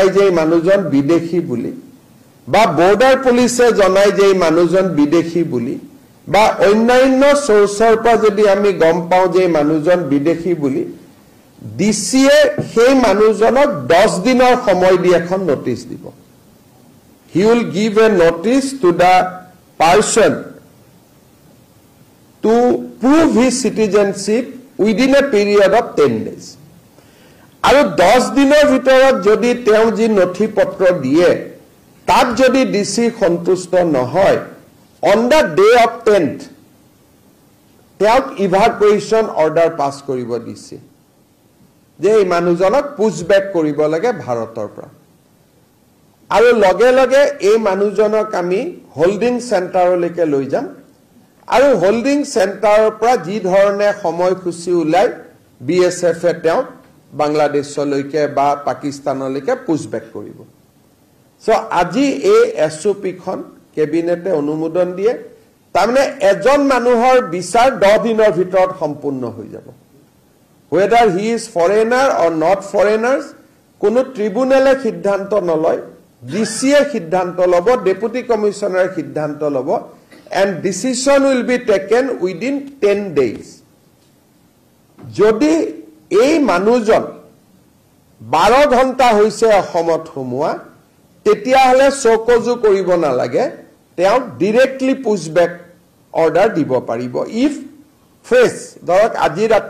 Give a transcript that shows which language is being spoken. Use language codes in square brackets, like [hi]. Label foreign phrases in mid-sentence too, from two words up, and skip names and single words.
[as] যে মানুহজন বিদেশী বুলি বা বৰ্ডাৰ পুলিচে জনাই যে মানুহজন বিদেশী বুলি বা অন্যান্য সোৰ্সৰ পৰা যদি আমি গম পাও যে মানুহজন বিদেশী বুলি ডিসিয়ে সেই মানুহজনক 10 দিনৰ সময় দি এখন নোটিস দিব [en] he will give a notice to the person to prove his citizenship within a period of 10 days [as] আৰু 10 দিনৰ ভিতৰত যদি তেওঁ যি নথিপত্ৰ দিয়ে তাত যদি ডিসি সন্তুষ্ট নহয় [en] on the day of [as] 10th তেওঁক [en] evacuation order [as] পাস কৰিব দিছে যে এই মানুহজনক পুশবেক কৰিব লাগে ভাৰতৰ পৰা আৰু লগে লগে এই মানুহজনক আমি [en] holding centreলৈকে [as] লৈ যাম আৰু [en] holding centreৰ [as] পৰা যি ধৰণে সময়সূচী উলাই বিএসএফ এ তেওঁ বাংলাদেশলৈকে বা পাকিস্তানলৈকে পুশবেক কৰিব সো আজি এই এসওপিখন কেবিনেটে অনুমোদন দিয়ে তাৰমানে এজন মানুহৰ বিচাৰ 10 দিনৰ ভিতৰত সম্পূৰ্ণ হৈ যাব [en] whether he is foreigner or not [as] foreigners কোনো ট্ৰিবিউনেলে সিদ্ধান্ত নলয় ডিসিয়ে সিদ্ধান্ত লব [en] deputy commissioner [as] সিদ্ধান্ত লব [en] and decision will be taken within 10 days [as] যদি এই মানুহজন 12 ঘণ্টা হৈছে অসমত সোমোৱা তেতিয়া হলে চকজু কৰিব নালাগে তেওঁ ডাইৰেক্টলি [en] pushback order [as] দিব পাৰিব [en] if fresh [as] ধৰক আজি ৰাতি